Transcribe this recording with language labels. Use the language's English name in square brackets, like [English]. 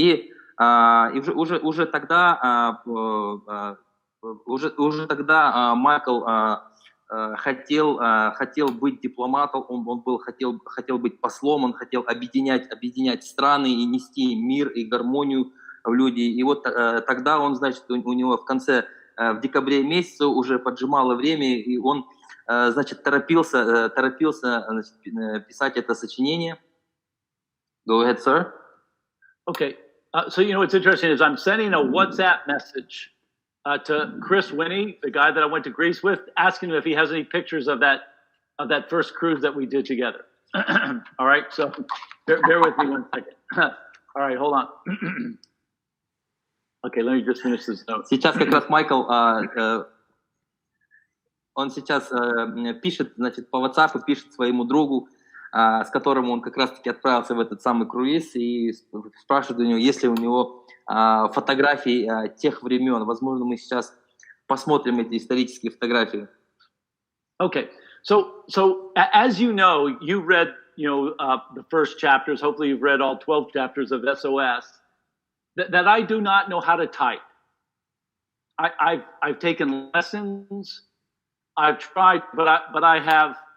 [Russian] И уже тогда Майкл хотел быть дипломатом, он хотел быть послом, он хотел объединять страны и нести мир и гармонию в люди. И вот тогда он, значит, у него в декабре месяце уже поджимало время, и он, значит, торопился значит, писать это сочинение. [English] Go ahead, sir. Okay. So, what's interesting is I'm sending a WhatsApp message to Chris Winnie, the guy that I went to Greece with, asking him if he has any pictures of that first cruise that we did together. All right. So bear with me one second. All right. Hold on. Okay, let me just finish this note. [Russian] Сейчас как раз Майкл, он сейчас пишет, значит, по WhatsApp, пишет своему другу, с которым он как раз-таки отправился в этот самый круиз, и спрашивает у него, есть ли у него фотографии тех времен. Возможно, мы сейчас посмотрим эти исторические фотографии. [English] Okay, so as you know, you read, the first chapters. Hopefully, you've read all 12 chapters of SOS. That I do not know how to type. I've taken lessons. I've tried, but I have.